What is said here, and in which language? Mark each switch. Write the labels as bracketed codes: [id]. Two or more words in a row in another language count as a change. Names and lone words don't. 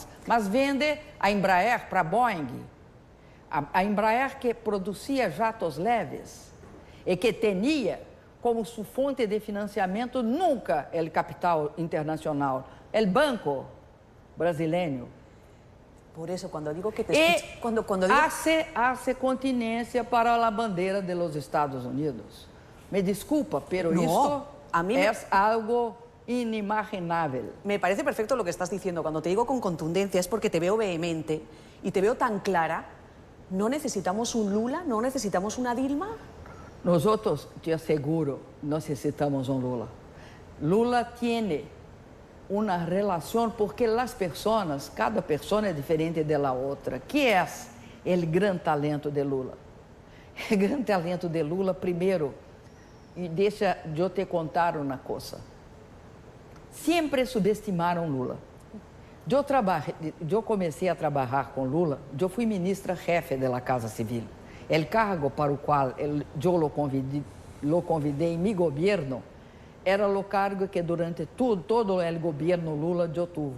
[pt] Mas vende a Embraer para a Boeing. A Embraer que produzia jatos leves e que tinha como sua fonte de financiamento nunca o capital internacional, o banco brasileiro. [es] Por eso, cuando digo que te [pt] E [es] escucho, cuando digo... [pt] hace continência para a bandeira [es] de los Estados Unidos. [pt] Me desculpa, pero [es] No, [pt] isto [es] a mí [pt] é algo inimaginável. [es] Me parece perfecto lo que estás diciendo. Cuando te digo con contundencia es porque te veo vehemente y te veo tan clara. ¿No necesitamos un Lula? ¿No necesitamos una Dilma? Nosotros, te aseguro, necesitamos un Lula. Lula tiene una relación porque las personas, cada persona es diferente de la otra. ¿Qué es el gran talento de Lula? El gran talento de Lula, primero, y deixa yo te contar una cosa. Siempre subestimaram Lula. [pt] Eu comecei a trabalhar com Lula, eu fui ministra-jefe da Casa Civil. O cargo para o qual eu lo convidei em meu governo era o cargo que durante todo o governo Lula eu tive.